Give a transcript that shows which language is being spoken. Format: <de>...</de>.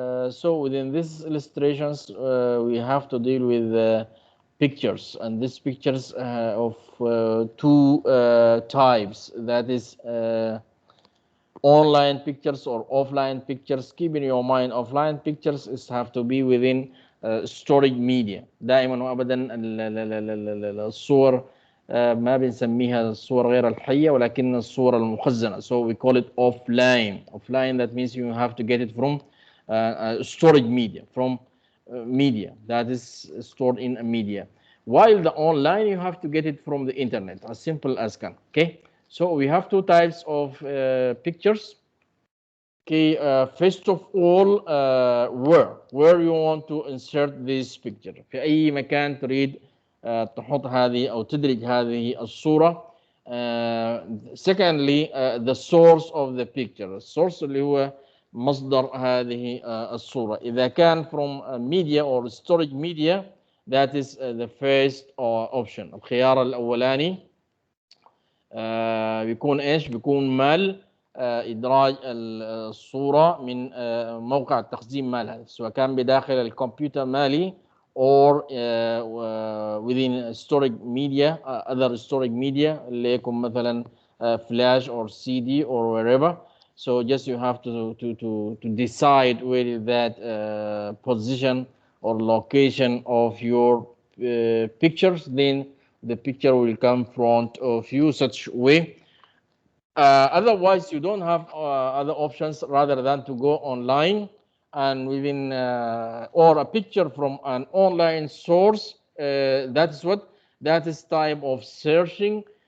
<en>So within these illustrations we have to deal with pictures, and these pictures of two types, that is online pictures or offline pictures. Keep in your mind offline pictures have to be within storage media.</en> <ar>دائما وابدا الصور ما بنسميها الصور غير الحية ولكن الصور المخزنة.</ar> <en>So we call it offline. Offline, that means you have to get it from storage media, from media that is stored in a media. While the online, you have to get it from the internet, as simple as can. Okay, so we have two types of pictures. Okay, first of all, where you want to insert this picture.</en> <ar>في أي مكان تريد تحط هذه أو تدرج هذه الصورة.</ar> <en>Secondly, the source of the picture.</en> <ar>الsource اللي هو مصدر هذه الصورة. إذا كان</ar> <en>from media or storage media, that is the first option.</en> <ar>الخيار الأولاني بيكون إيش؟ بيكون مال إدراج الصورة من موقع التخزين مالها، سواء كان بداخل الكمبيوتر مالي</ar> <en>or within storage media,</en> <ar>other storage media اللي يكون مثلا</ar> <en>flash or CD or wherever. So just you have to decide where that position or location of your pictures, then the picture will come in front of you such way. Otherwise, you don't have other options rather than to go online and within or a picture from an online source. That is type of searching.</en>